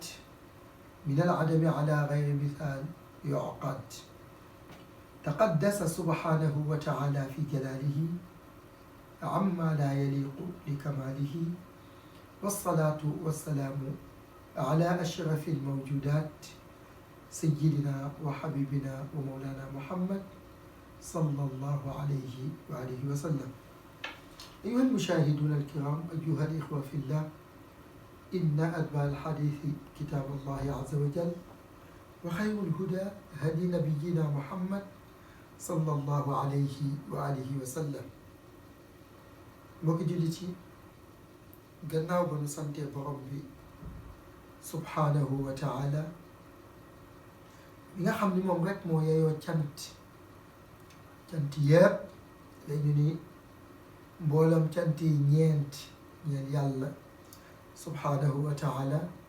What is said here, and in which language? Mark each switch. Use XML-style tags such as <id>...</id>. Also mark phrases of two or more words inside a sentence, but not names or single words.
<ar>من العدم على غير مثال يعقد تقدس سبحانه وتعالى في جلاله عما لا يليق بكماله والصلاة والسلام على أشرف الموجودات سيدنا وحبيبنا ومولانا محمد صلى الله عليه وآله وسلم. أيها المشاهدون الكرام، أيها الإخوة في الله، إن أتبع الحديث كتاب الله عز وجل، وخير الهدى هدي نبينا محمد صلى الله عليه وآله وسلم.</ar> <wo>mbokki jullit yi, gannaaw ba nu santee borom bi</wo> <ar>سبحانه وتعالى</ar> <wo>bi nga xam ni moom rek moo yeyoo cant yépp lañu ni mboolam cant yi ñeent ñeel yàlla</wo> <ar>سبحانه وتعالى</ar>